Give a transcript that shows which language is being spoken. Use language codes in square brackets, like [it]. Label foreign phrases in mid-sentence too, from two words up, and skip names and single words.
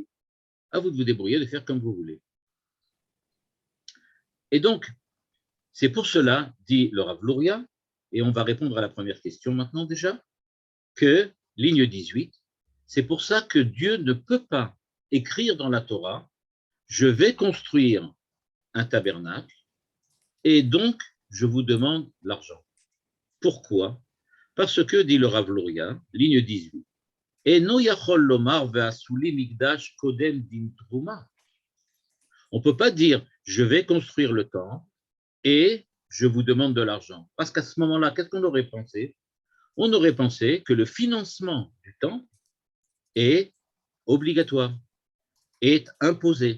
[fr] À vous de vous débrouiller, de faire comme vous voulez. Et donc, c'est pour cela, dit le Rav Luria, et on va répondre à la première question maintenant déjà, que, ligne 18, c'est pour ça que Dieu ne peut pas écrire dans la Torah « Je vais construire un tabernacle et donc je vous demande l'argent ». Pourquoi? Parce que, dit le Rav Luria, ligne 18, « [he] אינו יכול לומר ועשו לי מקדש קודם דין תרומה ». [fr] On ne peut pas dire « Je vais construire le temple et je vous demande de l'argent ». Parce qu'à ce moment-là, qu'est-ce qu'on aurait pensé? On aurait pensé que le financement du temple est obligatoire, est imposé.